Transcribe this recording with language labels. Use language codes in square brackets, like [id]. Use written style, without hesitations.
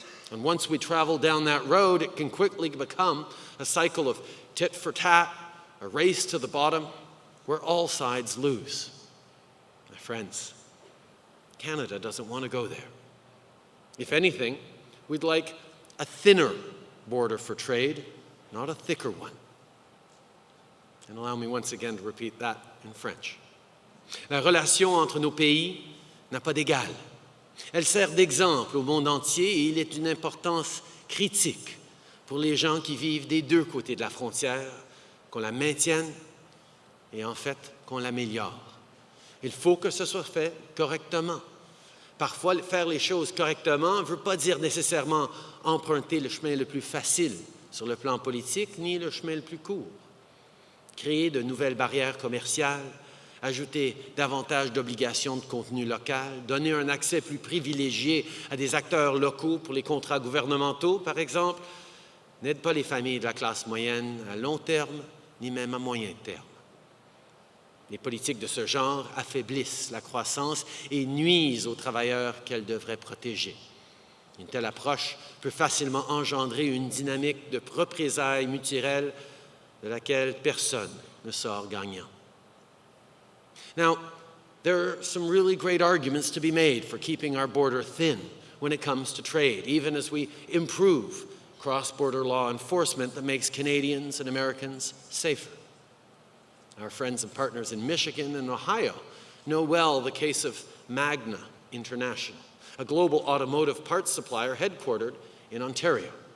[en] And once we travel down that road, it can quickly become a cycle of tit for tat, a race to the bottom, where all sides lose. My friends, Canada doesn't want to go there. If anything, we'd like a thinner border for trade, not a thicker one. And allow me once again to repeat that in French. [fr] La relation entre nos pays n'a pas d'égal. Elle sert d'exemple au monde entier et il est d'une importance critique pour les gens qui vivent des deux côtés de la frontière, qu'on la maintienne et en fait qu'on l'améliore. Il faut que ce soit fait correctement. Parfois, faire les choses correctement ne veut pas dire nécessairement emprunter le chemin le plus facile sur le plan politique, ni le chemin le plus court. Créer de nouvelles barrières commerciales, ajouter davantage d'obligations de contenu local, donner un accès plus privilégié à des acteurs locaux pour les contrats gouvernementaux, par exemple, n'aide pas les familles de la classe moyenne à long terme, ni même à moyen terme. Les politiques de ce genre affaiblissent la croissance et nuisent aux travailleurs qu'elles devraient protéger. Une telle approche peut facilement engendrer une dynamique de représailles mutuelles de laquelle personne ne sort gagnant. [en] Now, there are some really great arguments to be made for keeping our border thin when it comes to trade, even as we improve cross-border law enforcement that makes Canadians and Americans safer. Our friends and partners in Michigan and Ohio know well the case of Magna International, a global automotive parts supplier headquartered in Ontario.